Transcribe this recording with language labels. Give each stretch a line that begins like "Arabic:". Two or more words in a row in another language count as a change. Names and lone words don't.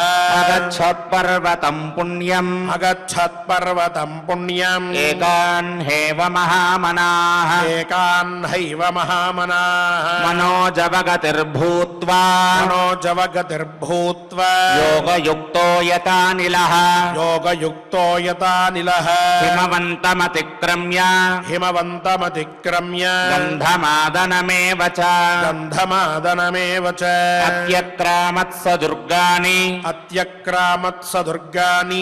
Sanskrit: అగచ్చత్పర్వతం పుణ్యం అగచ్చత్పర్వతం పుణ్యం ఏకాన్ హేవ మహామనాః ఏకాన్ హైవ మహామనాః మనోజవగతిర్భూత్వా మనోజవగతిర్భూత్వా యోగయుక్తో యథానిలః योगयुक्तो यतानिलः हिमवन्तमतिक्रम्य हिमवन्तमतिक्रम्य गन्धमादनमेव च गन्धमादनमेव च अत्यक्रामत्स दुर्गाणि अत्यक्रामत्स दुर्गाणि